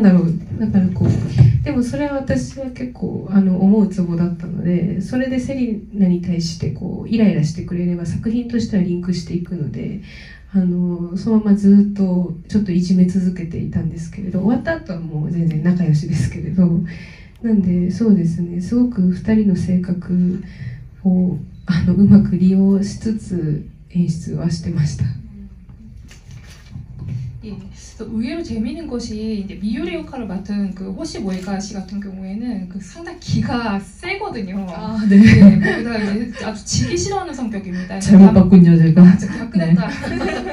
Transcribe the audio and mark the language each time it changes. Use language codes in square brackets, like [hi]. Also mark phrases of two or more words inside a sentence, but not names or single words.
[ja] だろう、だからこうでもそれは私は結構思うツボだったので、それでセリナに対してこうイライラしてくれれば作品としてはリンクしていくので、そのままずっとちょっといじめ続けていたんですけれど、終わった後はもう全然仲良しですけれど、なんでそうですね、すごく2人の性格をうまく利用しつつ演出はしてました。 [ko] 예, 의외로 재미있는 것이 이제 미유리 역할을 맡은 그 호시 모에카 씨 같은 경우에는 그 상당히 기가 세거든요. 아, 네. 네, 거기다가 이제 아주 지기 싫어하는 성격입니다. 잘못 봤군요, 제가. 진짜 화끈했다. 네.